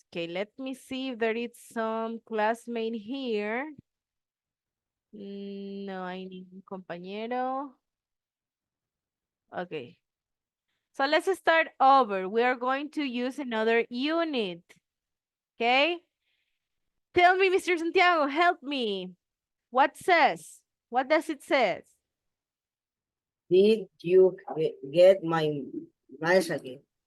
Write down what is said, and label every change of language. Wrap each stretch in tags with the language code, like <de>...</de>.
<en>Okay, let me see if there is some classmate here.</en> <es>No hay ningún compañero.</es> <en>Okay. So let's start over. We are going to use another unit. Okay? Tell me, Mr. Santiago, help me. What says? What does it say? Did you get my message?</en>